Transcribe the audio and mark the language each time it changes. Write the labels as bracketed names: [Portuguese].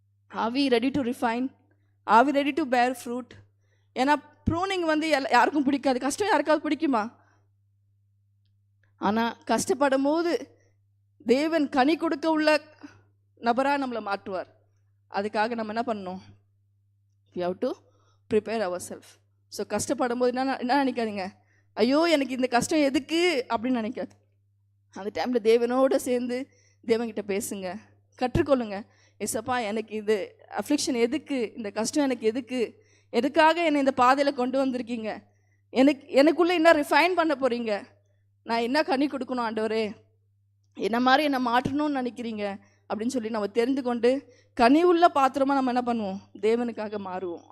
[English] Are we ready to refine, are we ready to bear fruit? [Tamil] ஏன்னா pruning வந்து யாருக்கும் பிடிக்காது. கஷ்டம் யாருக்காவது பிடிக்குமா? ஆனால் கஷ்டப்படும் போது தேவன் கனி கொடுக்க உள்ள நபராக நம்மளை மாற்றுவார். அதுக்காக நம்ம என்ன பண்ணணும், [English] we have to prepare ourselves. [Tamil] So கஷ்டப்படும் போது என்ன நினைக்காதீங்க, ஐயோ எனக்கு இந்த கஷ்டம் எதுக்கு அப்படின்னு நினைக்காது. அந்த டைமில் தேவனோடு சேர்ந்து தேவன்கிட்ட பேசுங்க, கற்றுக்கொள்ளுங்க. எஸ்ஸப்பா எனக்கு இது அஃப்ளிக்ஷன் எதுக்கு, இந்த கஷ்டம் எனக்கு எதுக்கு, எதுக்காக என்னை இந்த பாதையில் கொண்டு வந்திருக்கீங்க, எனக்குள்ளே என்ன ரிஃபைன் பண்ண போகிறீங்க, நான் என்ன கனி கொடுக்கணும் ஆண்டவரே, என்ன மாதிரி என்னை மாற்றணும்னு நினைக்கிறீங்க அப்படின்னு சொல்லி நம்ம தெரிந்து கொண்டு கனி உள்ள பாத்திரமாக நம்ம என்ன பண்ணுவோம், தேவனுக்காக மாறுவோம்.